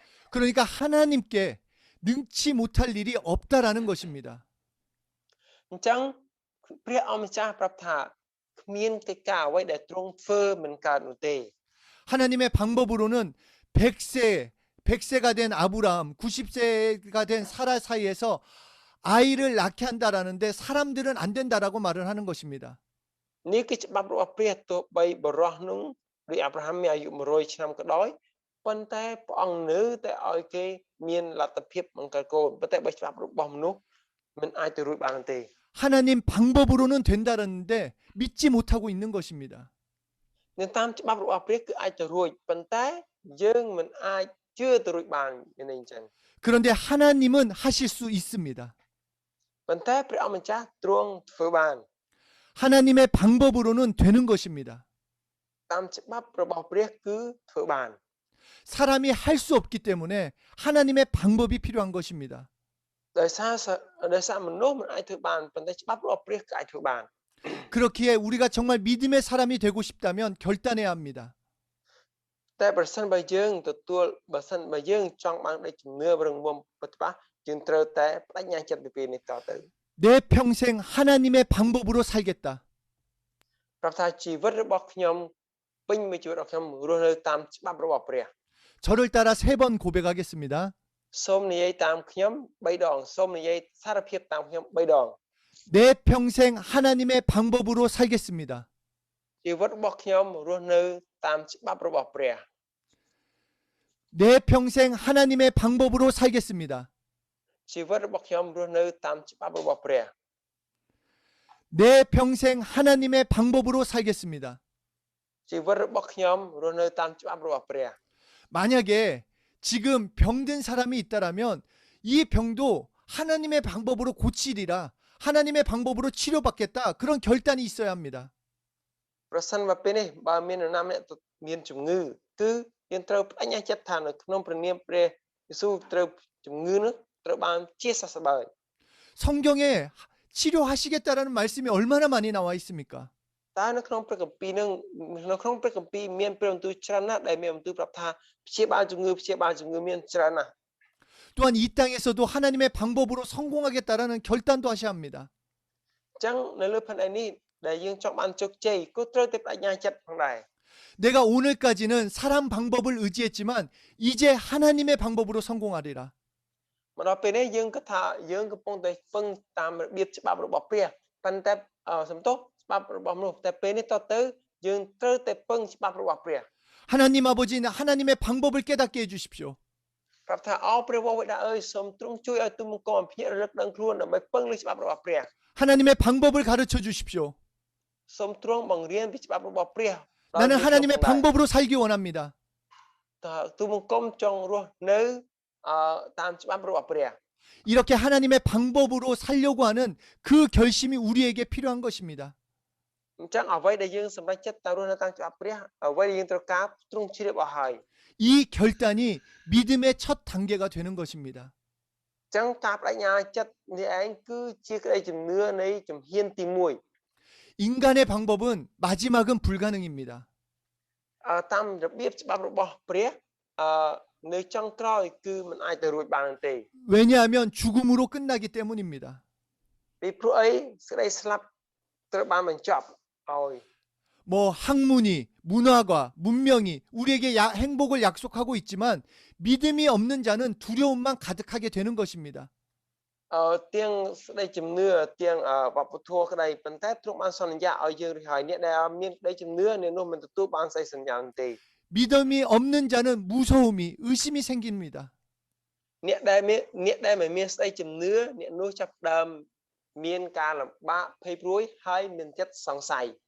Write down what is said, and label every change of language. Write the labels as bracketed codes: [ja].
[ko] 그러니까 하나님께 능치 못할 일이 없다라는 것입니다. [km] អញ្ចឹងព្រះអង្គម្ចាស់ប្រាប់ថាគ្មានកិច្ចការអ្វីដែលទ្រង់ធ្វើមិនកើតនោះទេ [ko] 하나님의 방법으로는 100세가 된 아브라함, 90세가 된 사라 사이에서 아이를 낳게 한다라는데 사람들은 안 된다라고 말을 하는 것입니다. [km] នេះគឺច្បាប់របស់ព្រះទោះបីបរោះនោះដូចអាប់រ៉ាហាំមានអាយុ100ឆ្នាំក៏ដោយប៉ុន្តែព្រះអង្គនៅតែឲ្យគេមានលទ្ធភាពបង្កើតកូនប៉ុន្តែបើច្បាប់របស់មនុស្សមិនអាចទៅរួចបានទេ [ko] 하나님 방법으로는 된다라는데 믿지 못하고 있는 것입니다. [km] នៅតាមច្បាប់របស់ព្រះគឺអាចទៅរួចប៉ុន្តែយើងមិនអាចជឿទៅរួចបានយ៉ាងនេះអញ្ចឹង [ko] 그런데 하나님은 하실 수 있습니다. [km] ប៉ុន្តែព្រះអង្គម្ចាស់ទ្រង់ធ្វើបាន [ko] 하나님의 방법으로는 되는 것입니다. [km] តាមច្បាប់របស់ព្រះគឺធ្វើបាន [ko] 사람이 할 수 없기 때문에 하나님의 방법이 필요한 것입니다. [km] ដោយសារមនុស្សមិនអាចធ្វើបានប៉ុន្តែច្បាប់របស់ព្រះគឺអាចធ្វើបាន [ko] 그렇기에 우리가 정말 믿음의 사람이 되고 싶다면 결단해야 합니다. [km] តែប្រសិនបើយើងទទួលបើសិនបើយើងចង់បានដូចជំនឿរឹងមាំពិតប្រាកដយើងត្រូវតែបដិញ្ញាចិត្តពីពេលនេះតទៅ [ko] 내 평생 하나님의 방법으로 살겠다. [km] ប្រាប់ថាជីវិតរបស់ខ្ញុំពេញមួយជីវិតរបស់ខ្ញុំរស់នៅតាមច្បាប់របស់ព្រះ [ko] 저를 따라 3번 고백하겠습니다. [km] សូមនិយាយតាមខ្ញុំ3ដងសូមនិយាយសារភាពតាមខ្ញុំ3ដង [ko] 내 평생 하나님의 방법으로 살겠습니다. [km] ជីវិតរបស់ខ្ញុំរស់នៅតាមច្បាប់របស់ព្រះ [ko] 내 평생 하나님의 방법으로 살겠습니다. [km] ជីវិតរបស់ខ្ញុំរស់នៅតាមច្បាប់របស់ព្រះ [ko] 내 평생 하나님의 방법으로 살겠습니다. [km] ជីវិតរបស់ខ្ញុំរស់នៅតាមច្បាប់របស់ព្រះ [ko] 만약에 지금 병든 사람이 있다라면 이 병도 하나님의 방법으로 고치리라. 하나님의 방법으로 치료받겠다. 그런 결단이 있어야 합니다. [km] ប្រសិនមកពេលនេះបើមាននរណាម្នាក់មានជំងឺគឺយើងត្រូវបដិញ្ញាចិត្តថានៅក្នុងព្រះនាមព្រះយេស៊ូវត្រូវជំងឺនោះត្រូវបានជាសះស្បើយ [ko] 성경에 치료하시겠다라는 말씀이 얼마나 많이 나와 있습니까? [km] តើនៅក្នុងព្រះគម្ពីរនឹងនៅក្នុងព្រះគម្ពីរមានព្រះបន្ទូលច្រើនណាស់ដែលមានបន្ទូលប្រាប់ថាព្យាបាលជំងឺមានច្រើនណាស់ [ko] 또한 이 땅에서도 하나님의 방법으로 성공하겠다라는 결단도 하셔야 합니다. [km] អញ្ចឹងនៅលើផែនដីនេះដែលយើងចង់បានជោគជ័យក៏ត្រូវតែបដិញ្ញាចិត្តផងដែរ [ko] 내가 오늘까지는 사람 방법을 의지했지만 이제 하나님의 방법으로 성공하리라. [km] មកដល់ពេលនេះយើងគិតថាយើងកំពុងតែពឹងតាមរបៀបច្បាប់របស់ព្រះប៉ុន្តែសំទោសច្បាប់របស់មនុស្សតែពេលនេះតទៅយើងត្រូវតែពឹងច្បាប់របស់ព្រះ [ko] 하나님 아버지는 하나님의 방법을 깨닫게 해주십시오. [km] ប្រាប់ថាអោព្រះវរបិតាអើយសូមទ្រង់ជួយឲ្យទូមង្គមភ្ញាក់រលឹកដឹងខ្លួនដើម្បីពឹងលើច្បាប់របស់ព្រះ [ko] 하나님의 방법을 가르쳐 주십시오. [km] សូមទ្រង់បង្រៀនពីច្បាប់របស់ព្រះ [ko] 나는 하나님의 방법으로 살기 원합니다. [km] តើទូមង្គមចង់រស់នៅតាមច្បាប់របស់ព្រះ [ko] 이렇게 하나님의 방법으로 살려고 하는 그 결심이 우리에게 필요한 것입니다. [km] អញ្ចឹងអ្វីដែលយើងសម្រេចចិត្តទៅរស់នៅតាមច្បាប់ព្រះអ្វីដែលយើងត្រូវការទ្រង់ជ្រាបអស់ហើយ [ko] 이 결단이 믿음의 첫 단계가 되는 것입니다. [km] អញ្ចឹងការបដិញ្ញាចិត្តនេះឯងគឺជាក្តីជំនឿនៃជំហានទី1 [ko] 인간의 방법은 마지막은 불가능입니다. [km] តាមរបៀបច្បាប់របស់ព្រះនៅចុងក្រោយគឺមិនអាចទៅរួចបានទេ [ko] 왜냐하면 죽음으로 끝나기 때문입니다. [km] ពីព្រោះអីសេចក្តីស្លាប់ត្រូវបានបញ្ចប់ឲ្យ [ko] 뭐 학문이, 문화가, 문명이 우리에게 행복을 약속하고 있지만 믿음이 없는 자는 두려움만 가득하게 되는 것입니다. [km] ទាំងស្ដីជំនឿទាំងវប្បធម៌ក្តីប៉ុន្តែទ្រង់បានសន្យាឲ្យយើងរួចហើយអ្នកដែលមានក្តីជំនឿនៅនោះមិនទទួលបានសេចក្តីសន្យានោះទេ [ko] 믿음이 없는 자는 무서움이, 의심이 생깁니다. [km] អ្នកដែលមិនមានស្ដីជំនឿអ្នកនោះចាប់ផ្ដើមមានការលំបាកភ័យព្រួយហើយមានចិត្តសង្ស័យ